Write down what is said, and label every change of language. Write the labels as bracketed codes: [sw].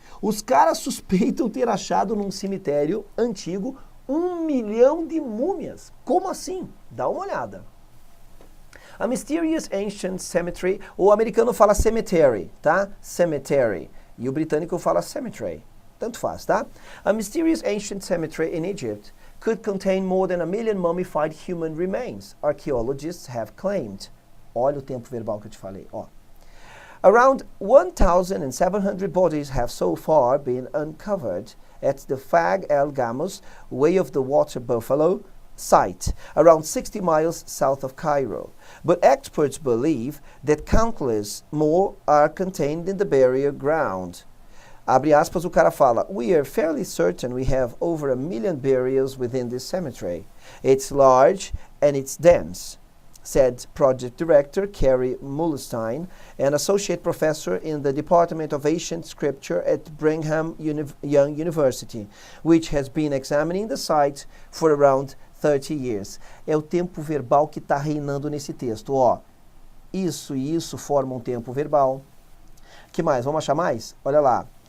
[pt] Os caras suspeitam ter achado num cemitério antigo 1 milhão de múmias. Como assim? Dá uma olhada. [en] A mysterious ancient cemetery, [pt] o americano fala cemetery, tá? Cemetery. E o britânico fala cemetery. Tanto faz, tá? [en] A mysterious ancient cemetery in Egypt could contain more than 1 million mummified human remains, archaeologists have claimed. [pt] Olha o tempo verbal que eu te falei, ó. [en] Around 1,700 bodies have so far been uncovered at the Fag El Gamus, Way of the Water Buffalo, site, around 60 miles south of Cairo. But experts believe that countless more are contained in the burial ground. [pt] Abre aspas, o cara fala, [en] we are fairly certain we have over 1 million burials within this cemetery. It's large and it's dense, said project director Kerry Mullenstein, an associate professor in the Department of Ancient Scripture at Brigham Young University, which has been examining the site for around 30 years. [pt] É o tempo verbal que está reinando nesse texto. Ó, isso e isso formam um tempo verbal. Que mais? Vamos achar mais? Olha lá.